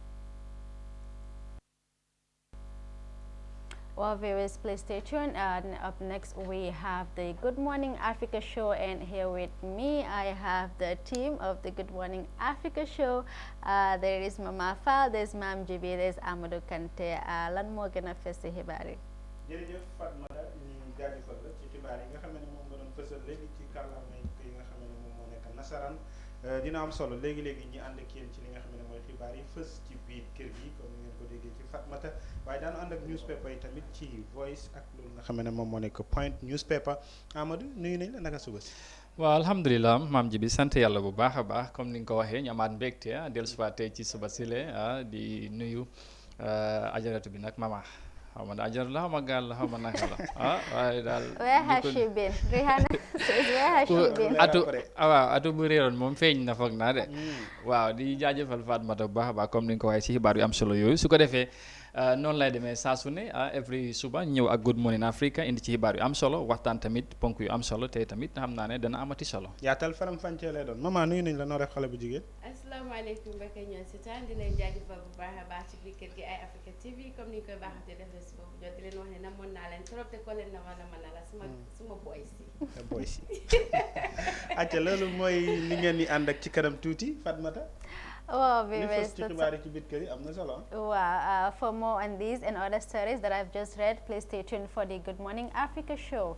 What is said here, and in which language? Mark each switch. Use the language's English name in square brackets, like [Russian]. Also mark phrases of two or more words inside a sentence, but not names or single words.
[English] Well, viewers, please stay tuned. And up next, we have the Good Morning Africa show, and here with me, I have the team of the Good Morning Africa show. There is Mama Fall, there's Mam Jibi, there's Amadou Kante. [Wolof] Lan mo gëna fess ci xibaar yi. Jërëjëf Fatmata, ñu jaajëfal la ci xibaar yi nga xam ne moom nga doon fësal léegi ci kàllaama yi nga xam ne moom moo nekk nasaraan. Dina am solo léegi-léegi ñi ànd ak yéen ci li nga xam ne mooy xibaar yi fës ci biir kër gi comme ni ngeen ko déggee ci Fatmata, waaye daanu ànd ak newspaper yi tamit ci voice ak loolu nga xam ne moom moo nekk point newspaper. Amadou nuyu nañ la, naka suba si. waaw alhamdulilah maam ji bi sant yàlla bu baax a baax comme ni nga ko waxee ñu amaat mbégte dellusiwaat tey ci suba sile di nuyu ajaratu bi nag mama xaw ma ajar la xaw ma gaal la xaw ma naka la waaye daal. [English] Where has she been? Rihanna says where has she been? [Wolof] atu bu réeroon moom feeñ na foog naa de. waaw di jaajëfal Fatmata bu baax a baax comme ni nga ko waxee ci xibaar yu am solo yooyu su ko defee noonu lay demee saa su ne every suba ñëw ak Good Morning Africa indi ci xibaar yu am solo waxtaan tamit ponk yu am solo te tamit xam naa ne dana amati solo. yaatal faram fàccee lay doon maman nuyu nañ la noo def xale bu jigéen. asalaamaaleykum mbokk yi ñoom si taan di leen jaajëfal bu baax a baax ci biir kër gi ay Africa TV comme ni ñu koy baaxatee def si boobu jot di leen wax ne namoon naa leen trop te ko leen nama la suma boy si. boy si acca loolu mooy li ngeen di ànd ak ci kanam tuuti Fatmata. [English] Oh, for more on these and other stories that I've just read, please stay tuned for the Good Morning Africa show.